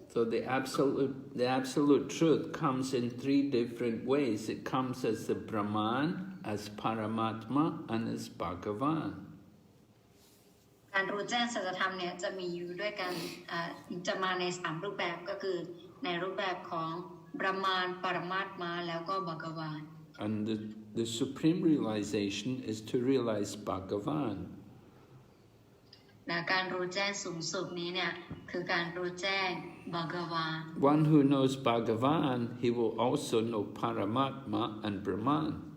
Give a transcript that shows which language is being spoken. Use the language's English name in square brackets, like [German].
[English] So the absolute truth comes in three different ways. It comes as the Brahman, as Paramatma, and as Bhagavan. [Thai] การรู้แจ้งสัจธรรมเนี่ยจะมีอยู่ด้วยกันจะมาใน3รูปแบบก็คือในรูปแบบของBrahman, Paramatma แล้วก็ Bhagavan. [English] And the supreme realization is to realize Bhagavan. [Thai] การรู้แจ้งสูงสุดนี้เนี่ยคือการรู้แจ้ง Bhagavan. [English] One who knows Bhagavan, he will also know Paramatma and Brahman.